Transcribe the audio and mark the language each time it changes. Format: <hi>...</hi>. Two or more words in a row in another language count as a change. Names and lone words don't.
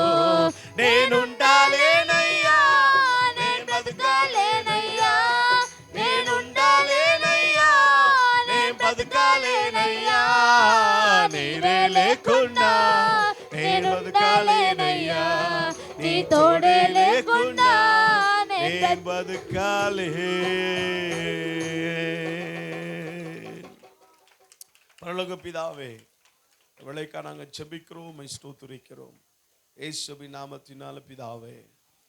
<te>నేనుండాలేనయ్యా, నేను బతకాలేనయ్యా, నేనుండాలేనయ్యా, నేను బతకాలేనయ్యా. నీవే లేకుండా నేను బతకాలేనయ్యా, నీ తోడే లేకుండా నేను బతకాలే.</te> <ta>பரலோக பிதாவே, இவளைக்கா நாங்கள் ஜெபிக்கிறோம், ஸ்தோத்திரிக்கிறோம். இயேசுவின் நாமத்தினால பிதாவே.</ta>